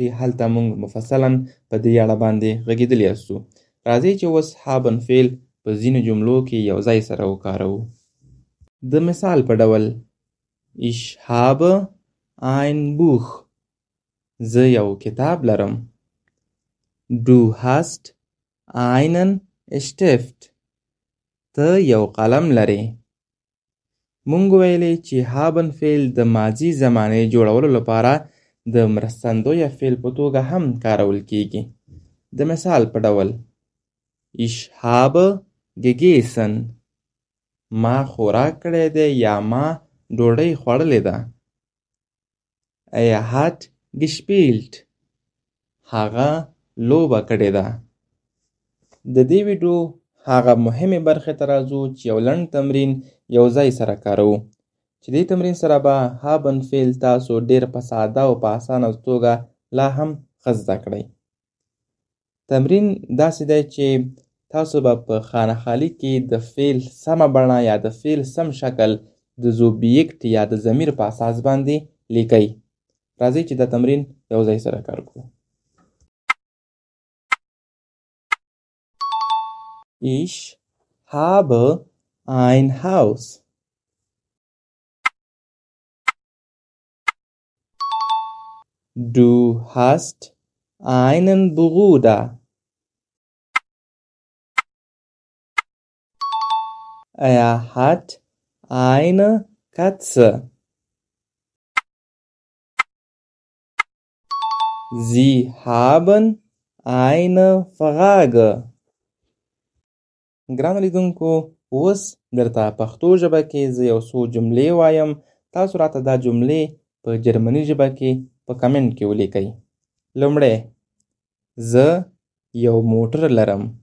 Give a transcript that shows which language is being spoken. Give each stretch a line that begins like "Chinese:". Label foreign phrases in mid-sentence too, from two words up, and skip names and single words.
Pashto: هلته موږ مفصلا په دې اړه باندې غږېدلي یاستو. راځئ چې اوس هابن فعل په ځینو جملو کې یو ځای سره وکاروو. د مثال په ډول
German: Ich habe ein Buch.
Pashto: زه یو کتاب لرم.
German: Du hast einen Stift.
Pashto: ته یو قلم لرې. مونږ ویلې چې هابن فعل د ماضي زمانې جوړولو لپاره د مرستندویه فعل په توګه هم کارول کیږي. د مثال په ډول
German: Ich habe gegessen.
Pashto: ما خوراک کړی دی یا ما ډوډۍ خوړلې ده.
German: Er hat gespielt.
Pashto: هغه لوبه کړې ده. د دې ویډیو هغه مهمې برخې ته راځو چې یو لنډ تمرین یو ځای سره کاروو، چې دې تمرین سره به هابن فعل تاسو ډېر په ساده او په اسانه توګه لا هم ښه زده کړئ. تمرین داسې دی چې تاسو به په خانه خالي کې د فعل سمه بڼه یا د فعل سم شکل د زوبیکټ یا د ضمیر په اساس باندې لیکئ. راځئ چې دا تمرین یو ځای سره کار کړو.
German: Ich habe ein Haus. Du hast einen Bruder. Er hat eine Katze. Sie haben eine Frage.
Pashto: ګرانو لیدونکو، اوس درته پښتو ژبه کې زه یو څو جملې وایم. تاسو راته دا جملې په جرمني ژبه کې په کمنټ کې ولیکئ. لومړی، زه یو موټر لرم.